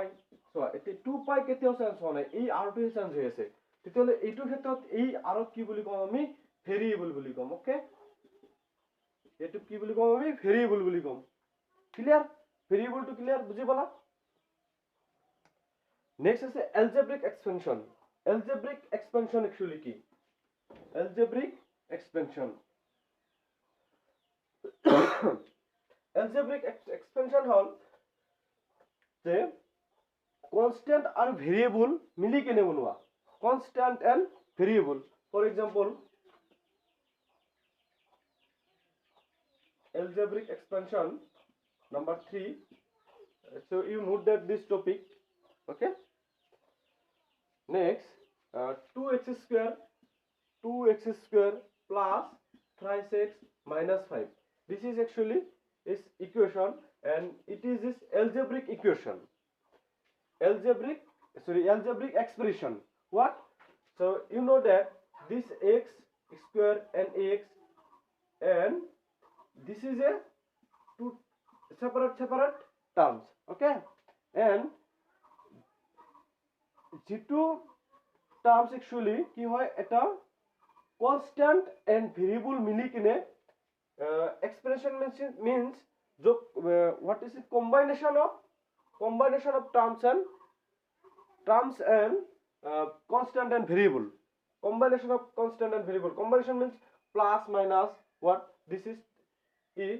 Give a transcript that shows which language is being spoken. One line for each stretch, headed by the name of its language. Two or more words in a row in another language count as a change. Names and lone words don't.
Assamese: so এতে 2 pi কেতিয়াও চেঞ্জ হোৱা নাই, এই r টো চেঞ্জ হৈ আছে. তেতিয়াহলে এইটো ক্ষেত্ৰত এই r কি বুলি কম? আমি ভেৰিয়েবল বুলি কম. ওকে, এইটো কি বুলি কম? আমি ভেৰিয়েবল বুলি কম. ক্লিয়াৰ? ভেৰিয়েবলটো ক্লিয়াৰ? বুজি পালা? নেক্সট আছে
English: algebraic expansion. algebraic expansion actually
Assamese: কি?
English: algebraic expansion algebraic expansion
Assamese: হল যে কনস্ট্যান্ট আর ভেরিয়েবল মিলি কেনে বনোৱা.
English: constant and variable. for example algebraic expansion number 3. so you note that this topic. Okay, next 2x square plus 3x minus 5. this is actually is equation and it is this algebraic equation. Algebraic expression. What? so you know that this x square and x and this is a two separate terms. Okay, and
Assamese: যেটো
English: terms actually
Assamese: কি হয়? এটা
English: constant and variable
Assamese: মিলি কিনে
English: expression means what is it? combination of combination of terms and constant and variable. Combination of constant and variable. Combination means plus minus what, this is e.